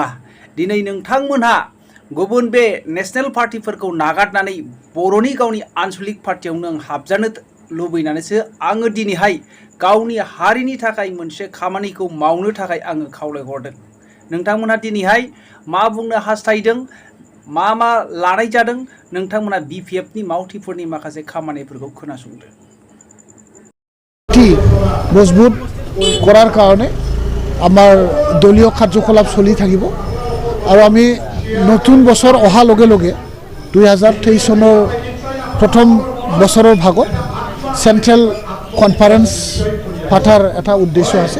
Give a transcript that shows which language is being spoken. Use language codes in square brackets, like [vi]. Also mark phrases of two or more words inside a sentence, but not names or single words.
[brx] दिनै नोंथांमोनहा गुबुन बे [en] national party-फोरखौ [brx] नागारनानै बर'नि गावनि आनसलिक पार्टीयावनो हाबजानो लुबैनानैसो आङो दिनैहाय गावनि हारिनि थाखाय मोनसे खामानिखौ मावनो थाखाय आङो खावलायहरदों। नोंथांमोनहा दिनैहाय मा बुंनो हास्थायदों, मा लानाय जादों, नोंथांमोना BPFनि मावथिफोरनि माखासे खामानिफोरखौ खोनासंदो। [as] मजबुत কৰাৰ কাৰণে আমাৰ দলীয় কাৰ্যকলাপ চলি থাকিব আৰু আমি নতুন বছৰ অহাৰ লগে লগে 2023 চনৰ প্ৰথম বছৰৰ ভাগত [en] central conference [as] পাতাৰ এটা উদ্দেশ্য আছে।